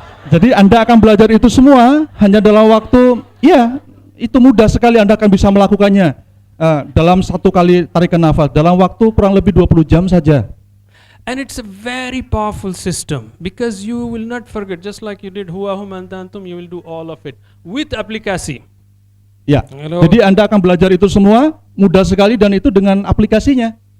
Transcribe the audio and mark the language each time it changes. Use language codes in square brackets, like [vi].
[id] Jadi Anda akan belajar itu semua hanya dalam waktu, itu mudah sekali Anda akan bisa melakukannya dalam 1 kali tarikan nafas, dalam waktu kurang lebih 20 jam saja. [en] And it's a very powerful system because you will not forget, just like you did huwa, hum, anta, antum, you will do all of it with aplikasi. [id] Ya, [en] Hello. [id] jadi Anda akan belajar itu semua mudah sekali dan itu dengan aplikasinya.